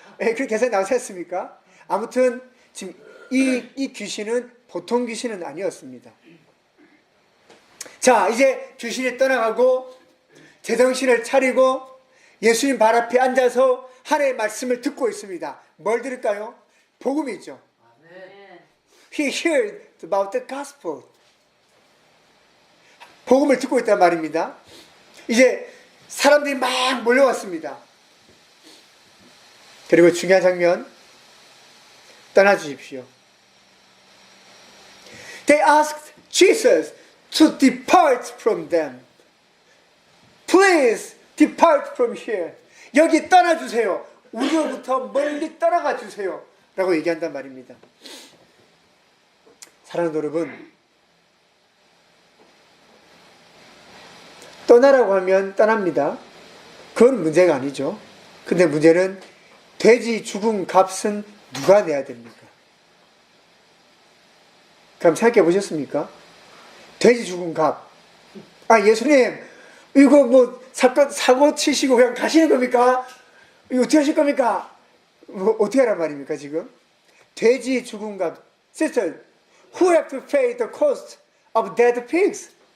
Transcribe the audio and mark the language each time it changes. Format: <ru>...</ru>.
<ko>그렇게 계산이 나오지 않습니까? 아무튼 지금 이 귀신은 보통 귀신은 아니었습니다. 자, 이제 귀신이 떠나가고 제정신을 차리고 예수님 발 앞에 앉아서 하나님의 말씀을 듣고 있습니다. 뭘 들을까요? 복음이죠.</ko> <en>He heard about the gospel.</en> <ko>복음을 듣고 있단 말입니다. 이제 사람들이 막 몰려왔습니다. 그리고 중요한 장면, 떠나주십시오.</ko> <en>They asked Jesus to depart from them. Please depart from here.</en> <ko>여기 떠나주세요. 우리로부터 멀리 떠나가 주세요. 라고 얘기한단 말입니다. 사랑하는 여러분, 떠나라고 하면 떠납니다. 그건 문제가 아니죠. 근데 문제는 돼지 죽은 값은 누가 내야 됩니까? 그럼 생각해 보셨습니까? 돼지 죽은 값. 아, 예수님, 이거 뭐 사고 치시고 그냥 가시는 겁니까? 이거 어떻게 하실 겁니까? 뭐 어떻게 하란 말입니까, 지금? 돼지 죽은 값.</ko> <en>Sister, who have to pay the cost of dead pigs?</en>